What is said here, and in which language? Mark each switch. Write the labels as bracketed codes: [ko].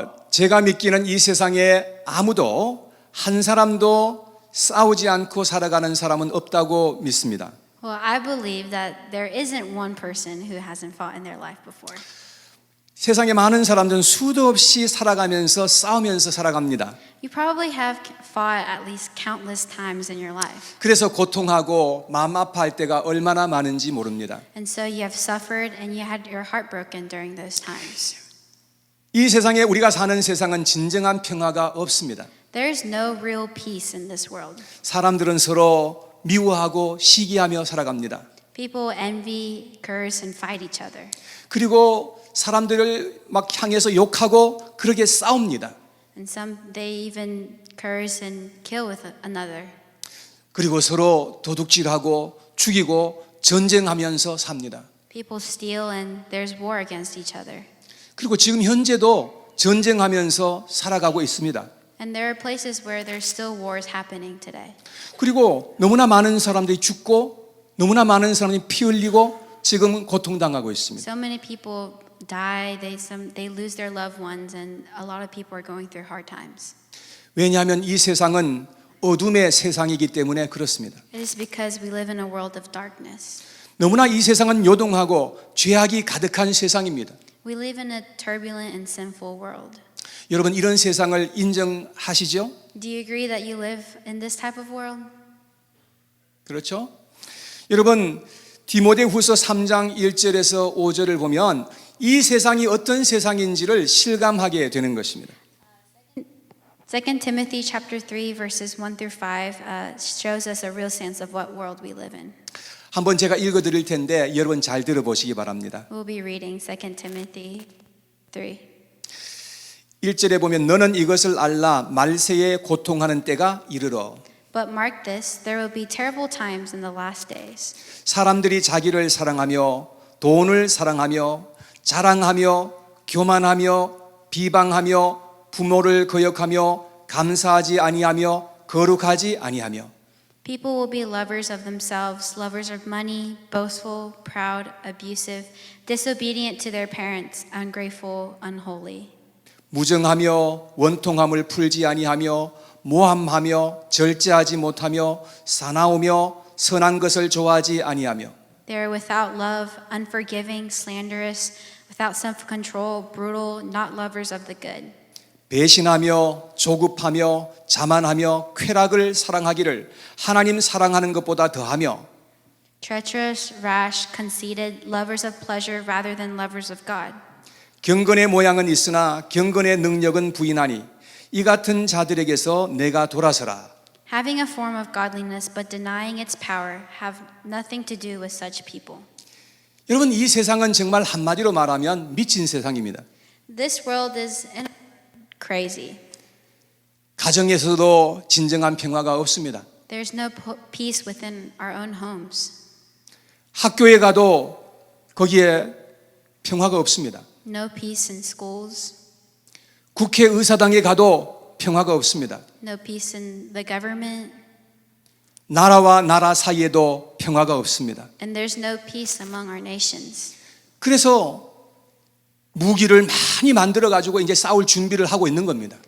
[ko] 제가 믿기는 이 세상에 아무도 한 사람도 싸우지 않고 살아가는 사람은 없다고 믿습니다. [en] well, I believe that there isn't one person who hasn't fought in their life before. [ko] 세상에 많은 사람들은 수도 없이 살아가면서 싸우면서 살아갑니다. [en] You probably have fought at least countless times in your life. [ko] 그래서 고통하고 마음 아파할 때가 얼마나 많은지 모릅니다. [en] And so you have suffered and you had your heart broken during those times. [ko] 이 세상에 우리가 사는 세상은 진정한 평화가 없습니다. [en] There is no real peace in this world. [ko] 사람들은 서로 미워하고 시기하며 살아갑니다. [en] People envy, curse, and fight each other. [ko] 그리고 사람들을 막 향해서 욕하고 그렇게 싸웁니다. [en] And some, they even curse and kill with another. [ko] 그리고 서로 도둑질하고 죽이고 전쟁하면서 삽니다. [en] People steal and there's war against each other. [ko] 그리고 지금 현재도 전쟁하면서 살아가고 있습니다. [en] And there are places where there's still wars happening today. [ko] 그리고 너무나 많은 사람들이 죽고 너무나 많은 사람이 피 흘리고 지금 고통당하고 있습니다. [en] So many people die, they lose their loved ones, and a lot of people are going through hard times. [ko] 왜냐하면 이 세상은 어둠의 세상이기 때문에 그렇습니다. [en] It is because we live in a world of darkness. [ko] 너무나 이 세상은 요동하고 죄악이 가득한 세상입니다. [en] We live in a turbulent and sinful world. [ko] 여러분 이런 세상을 인정하시죠? [en] Do you agree that you live in this type of world? [ko] 그렇죠? 여러분, 디모데후서 3장 1절에서 5절을 보면 이 세상이 어떤 세상인지를 실감하게 되는 것입니다. [en] 2 Timothy chapter 3 verses 1 through 5 shows us a real sense of what world we live in. [ko] 한번 제가 읽어 드릴 텐데 여러분 잘 들어보시기 바랍니다. [en] We'll be reading 2 Timothy 3. [ko] 1절에 보면 너는 이것을 알라 말세에 고통하는 때가 이르러 [en] But mark this, there will be terrible times in the last days. [ko] 사람들이 자기를 사랑하며 돈을 사랑하며 자랑하며 교만하며 비방하며 부모를 거역하며 감사하지 아니하며 거룩하지 아니하며 [en] People will be lovers of themselves, lovers of money, boastful, proud, abusive, disobedient to their parents, ungrateful, unholy. [ko] 무정하며 원통함을 풀지 아니하며 모함하며 절제하지 못하며 사나우며 선한 것을 좋아하지 아니하며 [en] They are without love, unforgiving, slanderous, without self-control, brutal, not lovers of the good. [ko] 배신하며 조급하며 자만하며 쾌락을 사랑하기를 하나님 사랑하는 것보다 더하며 [en] Treacherous, rash, conceited, lovers of pleasure rather than lovers of God. [ko] 경건의 모양은 있으나 경건의 능력은 부인하니 이 같은 자들에게서 내가 돌아서라. [en] Having a form of godliness but denying its power have nothing to do with such people. [ko] 여러분 이 세상은 정말 한마디로 말하면 미친 세상입니다. [en] This world is crazy. [ko] 가정에서도 진정한 평화가 없습니다. [en] There's no peace within our own homes. [ko] 학교에 가도 거기에 평화가 없습니다. [en] No peace in schools. [ko] 국회의사당에 가도 평화가 없습니다. [en] No peace in the government. [ko] 나라와 나라 사이에도 평화가 없습니다. [en] And there's no peace among our nations. [ko] 그래서 무기를 많이 만들어 가지고 이제 싸울 준비를 하고 있는 겁니다.